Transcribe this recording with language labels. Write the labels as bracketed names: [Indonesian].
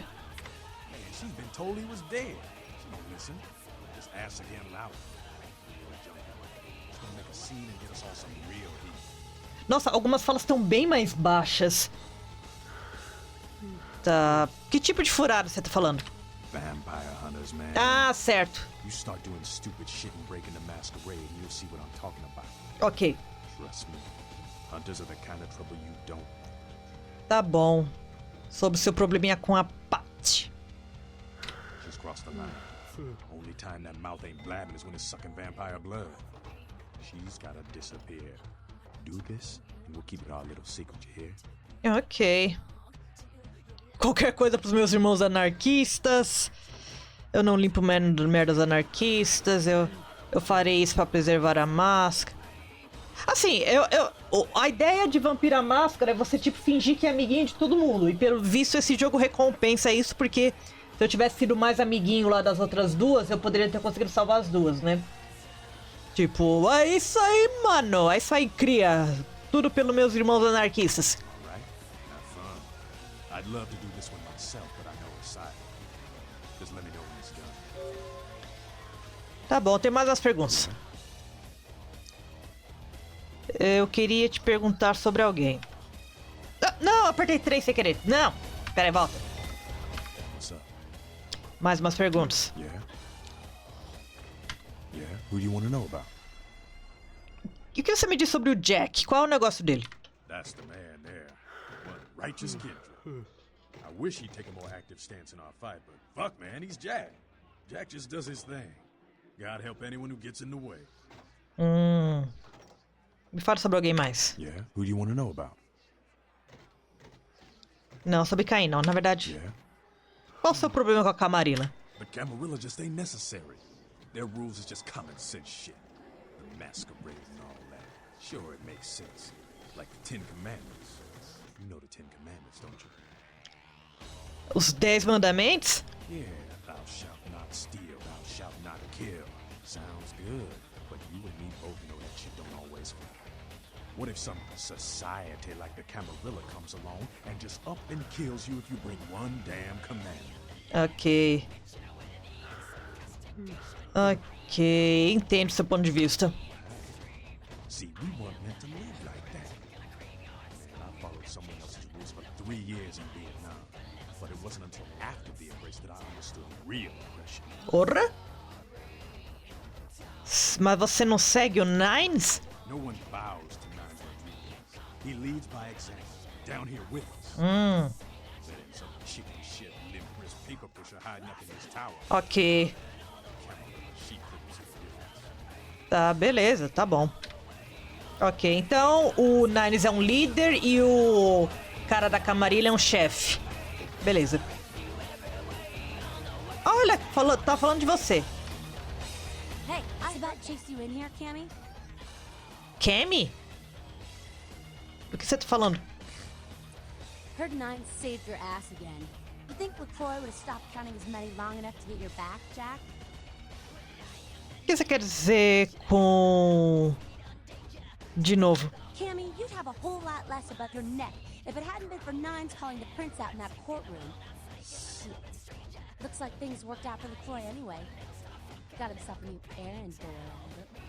[English] Man, she's been told he was dead. She don't listen. Just ask again loud. She's gonna make a scene and get us all some real heat. [Portuguese] Nossa, algumas falas estão bem mais baixas. Tá. Que tipo de furada você tá falando? [English] Vampire hunters, man. [Portuguese] Ah, certo. [English] You start doing stupid shit and breaking the masquerade and you'll see what I'm talking about. Ok. Trust me. Hunters are the kind of trouble you don't. [Portuguese] Tá bom. Sobre o seu probleminha com a Parte. [English] She's crossed the line. Only time that mouth ain't blabbing is when it's sucking vampire blood. She's gotta disappear. Do this, and we'll keep it our little secret, you hear? Ok. [Portuguese] Qualquer coisa pros meus irmãos anarquistas. Eu não limpo merdas anarquistas. Eu farei isso pra preservar a máscara. Assim, a ideia de Vampira Máscara é você, tipo, fingir que é amiguinho de todo mundo. E pelo visto esse jogo recompensa isso, porque se eu tivesse sido mais amiguinho lá das outras duas, eu poderia ter conseguido salvar as duas, né? Tipo, é isso aí, mano. É isso aí, cria. Tudo pelos meus irmãos anarquistas. [English] Alright? Have fun. I'd love to do this one myself, but I know it's silent. Just let me know when it's done. [Portuguese] Tá bom, tem mais umas perguntas. Eu queria te perguntar sobre alguém. Ah, não, apertei 3 sem querer. Não, pera aí, volta. [English] What's up? [Portuguese] Mais umas perguntas. [English] Yeah? Yeah? Who do you want to know about? [Portuguese] E o que você me diz sobre o Jack? Qual é o negócio dele? [English] That's the man there. What righteous Kindred. I wish he'd take a more active stance in our fight, but fuck, man, he's Jack. Jack just does his thing. God help anyone who gets in the way. [Portuguese] Me fala sobre alguém mais. [English] Yeah? Who do you want to know about? [Portuguese] Não, sobre Caim não, na verdade. [English] Yeah? [Portuguese] Qual o seu problema com a Camarilla? [English] The Camarilla just ain't necessary. Their rules is just common sense shit. The masquerade and all that. Sure, it makes sense. Like the Ten Commandments. You know the Ten Commandments, don't you? [Portuguese] Os 10 mandamentos? [English] Yeah, thou shalt not steal, thou shalt not kill. Sounds good, but you and me both know that shit don't always fly. What if some society like the Camarilla comes along and just up and kills you if you break one damn commandment? Ok. [Portuguese] Ok, entendo seu ponto de vista. [English] See, we weren't meant to live like that. Man, I followed someone else's rules for 3 years in Vietnam. But it wasn't until after the embrace that I understood real aggression. [Portuguese] Porra? Mas você não segue o Nines? [English] No one bows to Nines Rodriguez. He leads by example, down here with us. That ain't some chicken shit, limp wrist paper pusher hiding up in his tower. Ok. Camarilla, she couldn't see the difference. [Portuguese] Tá, beleza, tá bom. Ok, então o Nines é um líder e o cara da Camarilha é um chefe. Beleza. Olha, tá falando de você. [English] Hey, I about chased you in here, Cammy. [Portuguese] Cammy? Do que você tá falando? [English] Heard Nine saved your ass again. You think LaCroix would have stopped counting his money long enough to get your back, Jack? [Portuguese] O que você quer dizer com... De novo. [English] Cammy, you'd have a whole lot less above your neck if it hadn't been for Nines calling the prince out in that courtroom. Shit. Looks like things worked out for LaCroix anyway. Got himself a new errand boy out of it.